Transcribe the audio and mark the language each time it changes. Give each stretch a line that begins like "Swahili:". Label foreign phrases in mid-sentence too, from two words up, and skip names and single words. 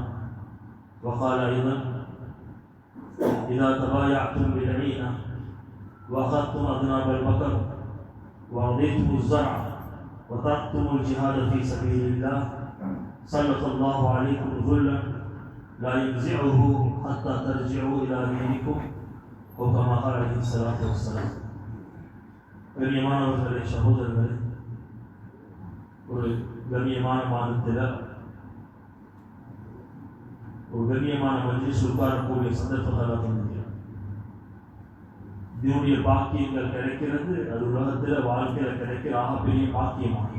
Arabic: وقال أيضا إذا تبايعتم بالعينة وأخذتم أذناب البقر ورضيتم الزرع وتركتم الجهاد في سبيل الله سلط الله عليكم ذلا لا ينزعه حتى ترجعوا إلى دينكم أو كما قال عليه الصلاة والسلام.
Tamil: கண்ணியமானவர்களே, சகோதரர்களே, ஒரு கண்ணியமான மாதத்தில் ஒரு கண்ணியமான மஜ்லிஸ் உட்காரக்கூடிய சந்தர்ப்பத்தை தந்திருக்கிறார். இதனுடைய பாக்கியங்கள் கிடைக்கிறது, அது உலகத்தில் வாழ்க்கையில் கிடைக்கிற ஆகப்பெரிய பாக்கியமாகும்.